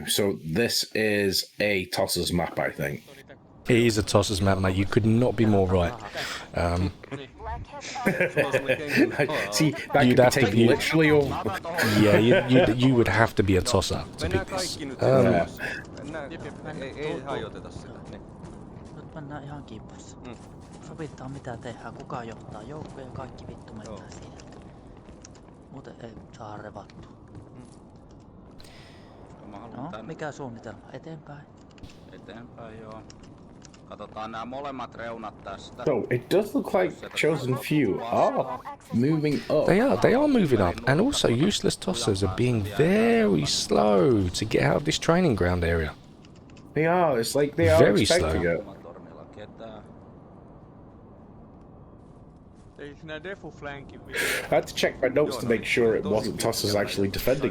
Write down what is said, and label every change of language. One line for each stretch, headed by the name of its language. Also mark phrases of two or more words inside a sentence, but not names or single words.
English: So this is a tossers map, I think. It is a tossers map, mate. You could not be more right. See, that you'd have to be literally all... Yeah, you would have to be a tosser to pick this.
Finnish: Ei hajoteta sitä. Niin. Nyt mennään ihan kimpussa. Sovitaan mitä tehdään, kuka johtaa joukkoja ja kaikki vittu mennään siinä. Muuten ei saa revattua. No, mikä suunnitelma? Eteenpäin? Eteenpäin, joo. Katsotaan nämä molemmat reunat tästä.
English: So it does look like chosen few are moving up. They are moving up, and also useless tossers are being very slow to get out of this training ground area. They are. It's like they are very expecting slow. it. I had to check my notes to make sure it wasn't tossers actually defending it.